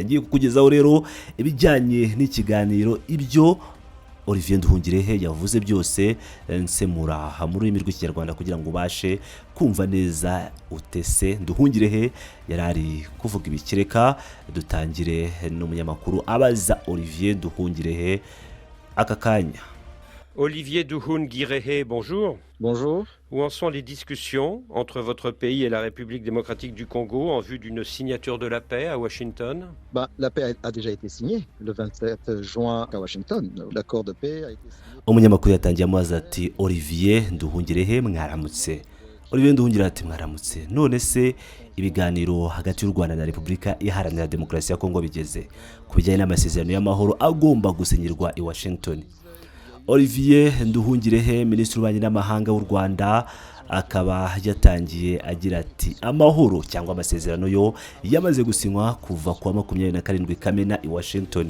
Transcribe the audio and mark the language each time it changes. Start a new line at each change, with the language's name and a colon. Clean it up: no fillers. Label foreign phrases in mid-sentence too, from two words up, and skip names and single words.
Kinyarwanda: Ngiye kukugezaho rero ibijyanye n'ikiganiro ibyo Olivier Nduhungirehe yavuze byose nsemura mu rurimi rw'Ikinyarwanda kugira ngo ubashe kumva neza utese. Nduhungirehe yarari kuvuga ibikireka dutangire n'umunyamakuru abaza Olivier Nduhungirehe aka kanya.
French: Olivier Nduhungirehe, bonjour. Bonjour. Où en sont les discussions entre votre pays et la République démocratique du Congo en vue d'une signature de la paix à Washington? La paix a déjà été signée le 27 juin à Washington. L'accord de paix a été signé.
Kinyarwanda: Umunyamakuru yatangiye amazi ati Olivier Nduhungirehe mwaramutse. Olivier Nduhungirehe ati mwaramutse. None se ibiganiro hagati y'u Rwanda na Repubulika Iharanira Demokarasi ya Kongo bigeze ku bijyanye n'amasezerano y'amahoro agomba gusinyirwa i Washington? Olivier Nduhungirehe Minisitiri w'Ububanyi n'Amahanga w'u Rwanda akaba yatangiye agira ati amahoro cyangwa amasezerano yo yamaze gusinywa kuva ku 27 Kamena i Washington.